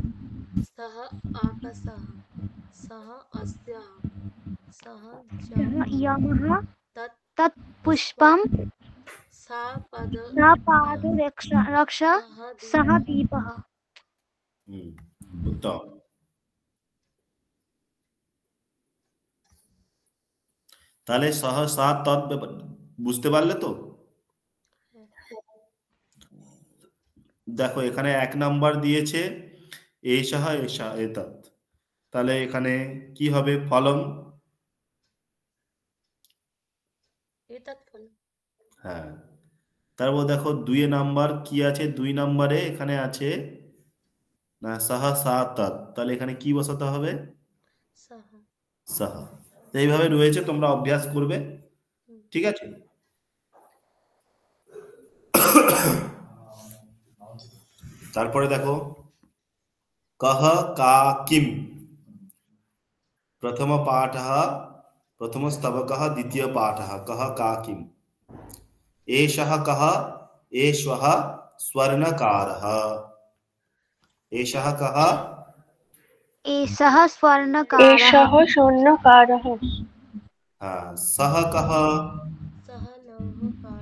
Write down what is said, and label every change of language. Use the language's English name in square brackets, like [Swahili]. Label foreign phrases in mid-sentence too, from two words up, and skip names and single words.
[Sanskrit] सः आकाशः सः अस्यः सः सः जामः यमः, तत् तत् पुष्पम्, सा पद सा पादरक्ष, सः दीपः। [Bangla] उत्तम। তাহলে [Sanskrit] সহ সা তৎ [Bangla] বুঝতে পারলে তো? দেখো এখানে 1 নাম্বার দিয়েছে [Sanskrit] এষः এষা এতৎ, [Bangla] তাহলে এখানে কি হবে? ফলম। [Sanskrit] एतत् फलम् [Bangla] হ্যাঁ, তারপর দেখো 2 নাম্বার কি আছে? 2 নাম্বারে এখানে আছে না [Sanskrit] সহ সা তৎ, [Bangla] তাহলে এখানে কি বসাতে হবে? सः সহ। তো এইভাবে রয়েছে, তোমরা অভ্যাস করবে, ঠিক আছে? তারপরে দেখো [Sanskrit] কহ কা কিম, [Bangla] প্রথম পাঠः, প্রথম স্তবকः, দ্বিতীয় পাঠः, [Sanskrit] কহ কা কিম। एषः कः? एषः स्वर्णकारः। एषः कः? एषः स्वर्णकारः, एषः शून्यकारः। हाँ, सः कः? सः लौहकारः